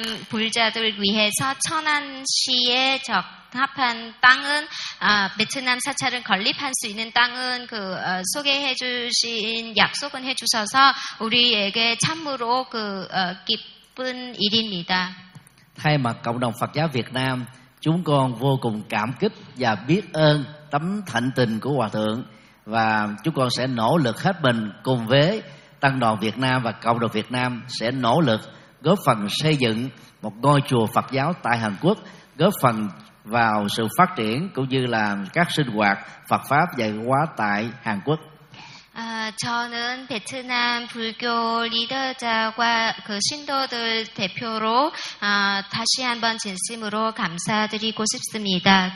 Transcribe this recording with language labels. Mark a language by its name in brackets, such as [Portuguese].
[Korean] 불자들 위해서 천안시에 적 합한 땅은 베트남 사찰은 건립할 수 있는 땅은 그 소개해 주신 약속은 해 주셔서 우리에게 참으로 그 기쁜 일입니다. [Vietnamese] Thay mặt cộng đồng Phật giáo Việt Nam, chúng con vô cùng cảm kích và biết ơn tấm thạnh tình của Hòa Thượng và chúng con sẽ nỗ lực hết mình cùng với tăng đoàn Việt Nam và cộng đồng Việt Nam sẽ nỗ lực góp phần xây dựng một ngôi chùa Phật giáo tại Hàn Quốc, góp phần vào sự phát triển cũng như là các sinh hoạt Phật pháp dạy hóa tại Hàn Quốc. [Korean] 저는 베트남 불교 리더자와 그 신도들 대표로 다시 한번 진심으로 감사드리고 싶습니다.